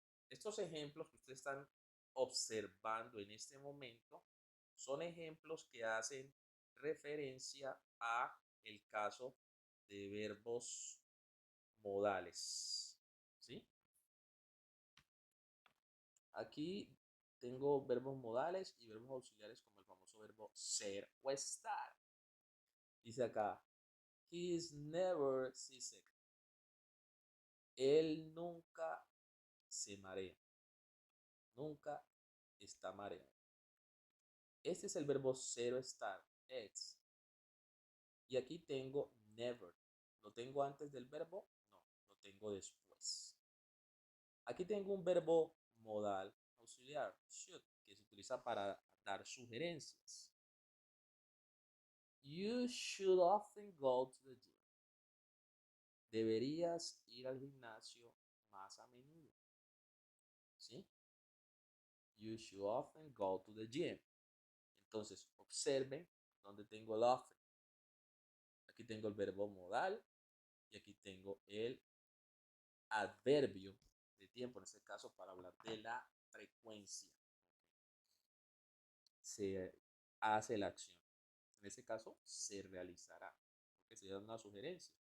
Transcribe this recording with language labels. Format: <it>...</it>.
<es>Estos ejemplos que ustedes están observando en este momento son ejemplos que hacen referencia a el caso de verbos modales. ¿Sí? Aquí tengo verbos modales y verbos auxiliares como el famoso verbo ser o estar. Dice acá,</es> <en>he is never seasick.</en> <es>Él nunca se marea. Nunca está mareado. Este es el verbo ser o estar, it's. Y aquí tengo never. ¿Lo tengo antes del verbo? No, lo tengo después. Aquí tengo un verbo modal auxiliar, should, que se utiliza para dar sugerencias.</es> <en>You should often go to the gym.</en> <es>Deberías ir al gimnasio más a menudo. ¿Sí?</es> <en>You should often go to the gym.</en> <es>Entonces, observen dónde tengo el often. Aquí tengo el verbo modal y aquí tengo el adverbio de tiempo, en este caso para hablar de la frecuencia. Se hace la acción. En este caso, se realizará, porque se da una sugerencia.</es>